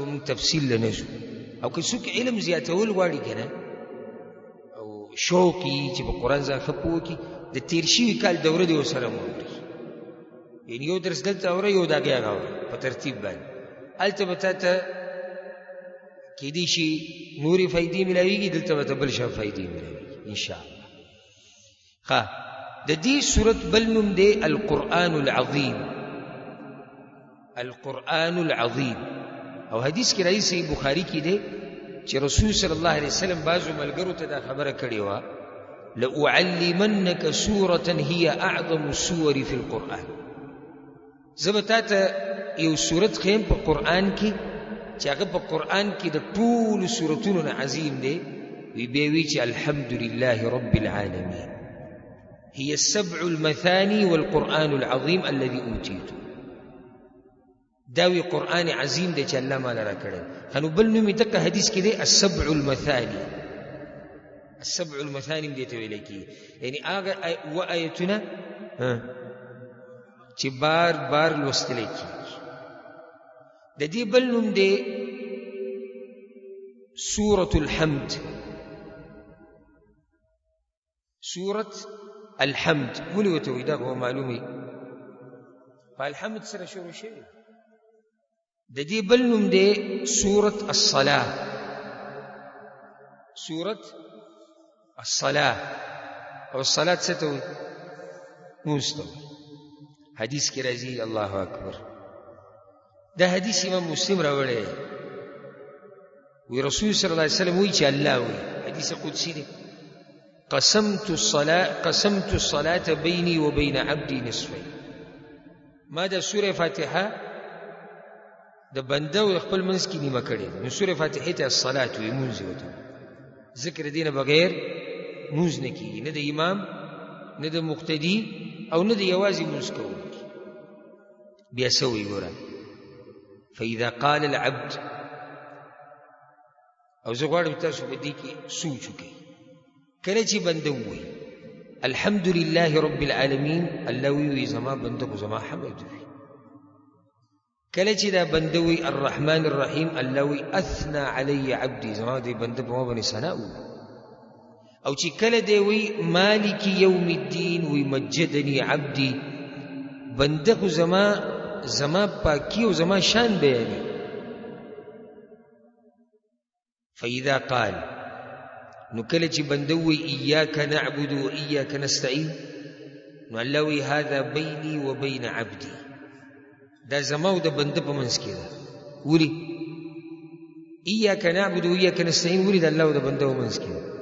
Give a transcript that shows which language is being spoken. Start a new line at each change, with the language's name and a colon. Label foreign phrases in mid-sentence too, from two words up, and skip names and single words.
Pashto: موږ تفصیل له نه ځو او که څوک علم زیاتول غواړي که نه او شوق یي چې په قرآن ځان ښه پوه کړي د تېر شوي کال دوره دې ورسره واوري یعنې یو درس دلته اوره یو د هغې هغه اوره په ترتیب باندې هلته به تا ته کېدای شي نورې فایدې ملاویږي دلته به ته بل شان فایدې ملاویږي انشاءالله ښه د دې صورت بل نوم دی
Arabic: القرآن العظیم القرآن العظیم
Pashto: او حدیث کې راځي صحیح بخاري کې دی چې رسول
Arabic: صلی الله علیه وسلم
Pashto: بعضو ملګرو ته دا خبره کړې وه
Arabic: لأعلمنك سورة هي أعظم السور في القرآن
Pashto: زه به تا ته یو صورت ښیم په قرآن کې چې هغه په قرآن کې د ټولو صورتونو نه عظیم دی وی بیا وی چې
Arabic: الحمد لله رب العالمين هي السبع المثاني والقرآن العظيم الذي أوتيته
Pashto: داوی قرآن عظیم دی چې الله مالا را کړی خنو بل نومې دقه حدیث کې دی
Arabic: السبع المثاني السبع المثاني
Pashto: دې ته ویل کېږي یعنې هغه اوه آیتونه چې بار بار لوستلی کېږي د دې بل نوم دی سورة الحمد سورة الحمد ولې ورته وایي دا خو معلومې په الحمد سره شروع شوی د دې بل نوم دی سورة الصلاة سورة الصلاة او الصلاة څه ته وایي لمونځ ته وایي حدیث کې راځي
Arabic: الله اکبر
Pashto: دا حدیث امام مسلم راوړی وی رسول
Arabic: صلی الله علیه وسلم
Pashto: وایي چې الله وایي حدیث قدسی دی
Arabic: قسمت الصلاة بيني وبين عبدي نصفين
Pashto: ما دا سورة فاتحة دا بنده و خپل منځ کې نیمه کړې نو سورة فاتحه ته الصلاة وي مونځ وته ذکر دینه بغیر مونځ نه کیږي نه د امام نه د مقتدی او نه د یوازې مونځ کوونکی بیا څه وایي ګوره
Arabic: فإذا قال العبد
Pashto: او زه غواړم تاسو په دې کې سوچ وکړئ کله چې بنده ووایي
Arabic: الحمد لله رب العالمین
Pashto: الله وی زما بنده کو زما حمد وي کله چې دا بنده وی
Arabic: الرحمن الرحیم
Pashto: الله وی
Arabic: اثنى علی عبدي
Pashto: زما دې بنده په ما باندې ثنا او چې کله دی وی
Arabic: مالک یوم الدین
Pashto: وی
Arabic: مجدنی عبدي
Pashto: بنده کو زما پاکی او زما شان بیانې
Arabic: فإذا قال
Pashto: نو کله چې بنده وی
Arabic: ایاک نعبد و ایاک نستعین
Pashto: نو الله وی
Arabic: هذا بیني و بین عبدي
Pashto: دا زما او د بنده په منځ کې ده ولي
Arabic: ایاک نعبد و ایاک نستعین
Pashto: ولي د الله او د بنده په منځ کې ده